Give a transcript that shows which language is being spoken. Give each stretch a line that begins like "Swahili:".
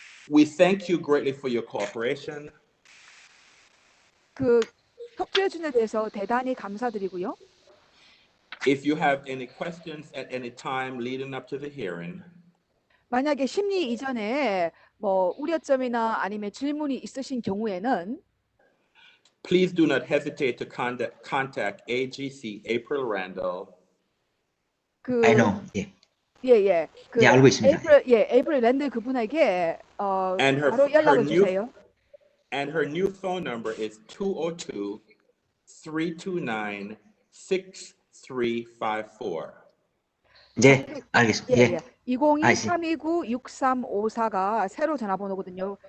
English: We thank you greatly for your cooperation.
Korean: 그 협조해 주는 데 대해서 대단히 감사드리고요.
English: If you have any questions at any time leading up to the hearing,
Korean: 만약에 심리 이전에 뭐 우려점이나 아니면 질문이 있으신 경우에는
English: please do not hesitate to contact AGC April Randall. I know. 예.
Korean: 예. 예, 알고 있습니다. 에이프릴 랜드 그분에게
English: And
Korean: 바로 연락을 주세요.
English: And her new phone number is 202-329-6354.
Korean: 네, 알겠습니다. 예. 202-329-6354가 새로 전화번호거든요.